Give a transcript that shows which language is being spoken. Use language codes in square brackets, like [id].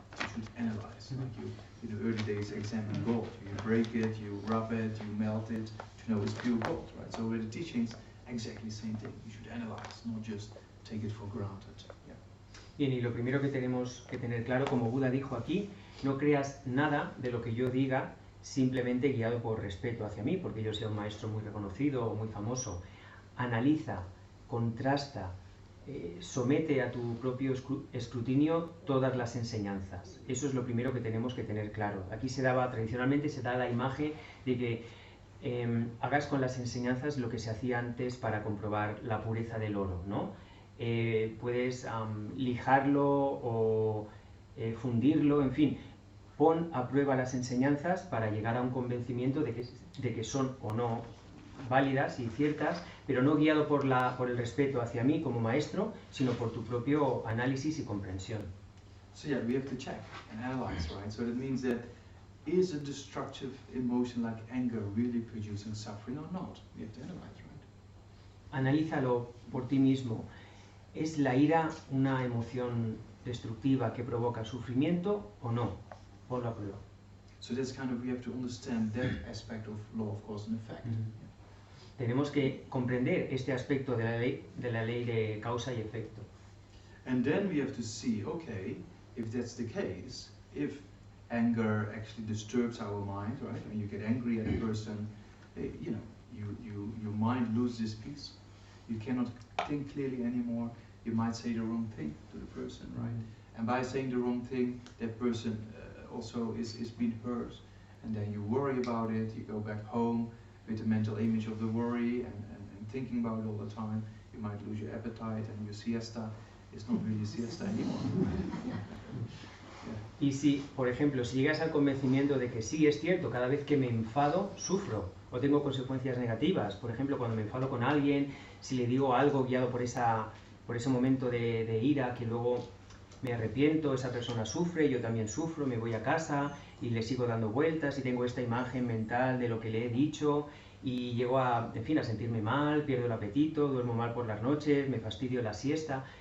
[en] You should analyze, like you in the early days examine gold. You break it, you rub it, you melt it to know it's pure gold, right? So with the teachings, exactly the same thing. You should analyze, not just take it for granted. Yeah. [es] Bien, y lo primero que tenemos que tener claro, como Buda dijo aquí, no creas nada de lo que yo diga, simplemente guiado por respeto hacia mí, porque yo sea un maestro muy reconocido o muy famoso. Analiza, contrasta, somete a tu propio escrutinio todas las enseñanzas. Eso es lo primero que tenemos que tener claro. Aquí tradicionalmente se da la imagen de que hagas con las enseñanzas lo que se hacía antes para comprobar la pureza del oro, ¿no? Puedes lijarlo o fundirlo, en fin, pon a prueba las enseñanzas para llegar a un convencimiento de que son o no válidas y ciertas, pero no guiado por el respeto hacia mí como maestro, sino por tu propio análisis y comprensión. [en] So yeah, we have to check and analyze, right? So that means that is a destructive emotion like anger really producing suffering or not? We have to analyze, right? [es] Analízalo por ti mismo. ¿Es la ira una emoción destructiva que provoca sufrimiento o no? Ponlo a prueba. [en] So that's kind of, we have to understand that aspect of law of cause and effect. [es] Tenemos que comprender este aspecto de la ley de causa y efecto. [en] And then we have to see, okay, if that's the case, if anger actually disturbs our mind, right? When you get angry at a person, you know, your mind loses peace. You cannot think clearly anymore. You might say the wrong thing to the person, right? And by saying the wrong thing, that person also is being hurt. And then you worry about it, you go back home with the mental image of the worry and thinking about it all the time. You might lose your appetite and your siesta is not really siesta anymore. [es] Y si, por ejemplo, si llegas al convencimiento de que sí es cierto, cada vez que me enfado, sufro o tengo consecuencias negativas. Por ejemplo, cuando me enfado con alguien, si le digo algo guiado por ese momento de ira, que luego me arrepiento, esa persona sufre, yo también sufro, me voy a casa y le sigo dando vueltas y tengo esta imagen mental de lo que le he dicho y llego a sentirme mal, pierdo el apetito, duermo mal por las noches, me fastidio la siesta.